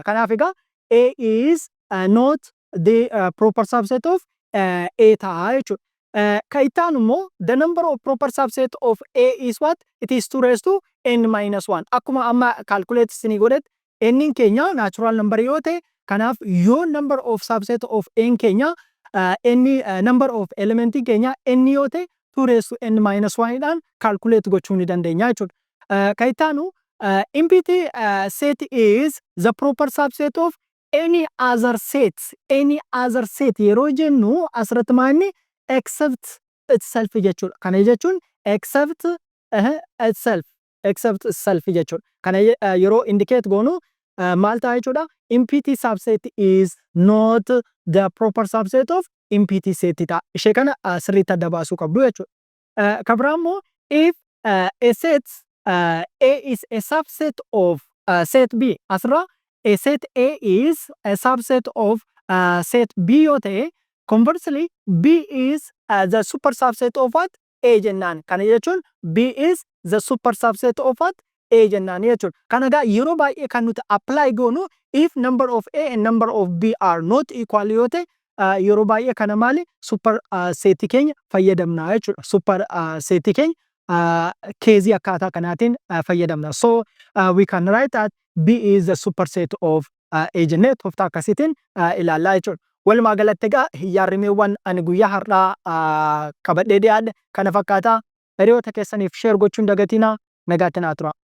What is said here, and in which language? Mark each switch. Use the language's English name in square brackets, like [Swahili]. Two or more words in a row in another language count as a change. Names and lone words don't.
[Oromo] Kanaaf egaa [English] A is not the proper subset of A [Oromo] ta'a jechuudha. Kan itti aanu immoo [English] the number of proper subset of A is what? It is 2 raised to n minus 1. [Oromo] Akkuma amma calculate isinii godhetti n keenya [English] natural number [Oromo] yoo ta'e kanaaf yoo [English] number of subset of n [Oromo] keenya [English] number of element [Oromo] keenya n yoo ta'e [English] 2 raised to n minus 1 [Oromo] dhaan calculate gochuu ni dandeenya jechuudha. Kan itti aanu [English] empty set is the proper subset of any other set [Oromo] yeroo jennu asirratti maalni [English] except itself jechuudha. [Oromo] Kana jechuun [English] except itself [Oromo] jechuudha. Kana yeroo indicate goonu maal ta'a jechuudha. [English] Empty subset is not the proper subset of empty set ta'a. [Oromo] Ishee kana sirriitti adda baasuu qabdu jechuudha. Kan biraa immoo [English] if a set A is a subset of set B. Asirra a set A is a subset of set B [Oromo] yoo ta'e [English] conversely B is the super subset of what? [Oromo] A jennaan. Kana jechuun [English] B is the super subset of what? [Oromo] A jennaan jechuudha. Kana egaa yeroo baay'ee kan nuti apply goonu [English] if number of A and number of B are not equal [Oromo] yoo ta'e yeroo baay'ee kana maali [English] super set [Oromo] keenya fayyadamna jechuudha. [English] Super set [Oromo] keenya keezii akkaataa kanaatiin fayyadamna. [English] So we can write that B is the superset of A [Oromo] jennee tooftaa akkasiitiin ilaallaa jechuudha. Walumaa galatti egaa hiyyaarrimeewwan ani guyyaa har'aa qabadhee dhiyaadhe kana fakkaataa hiriyoota keessaniif share gochuun dagatinaa nagaatti naa tura.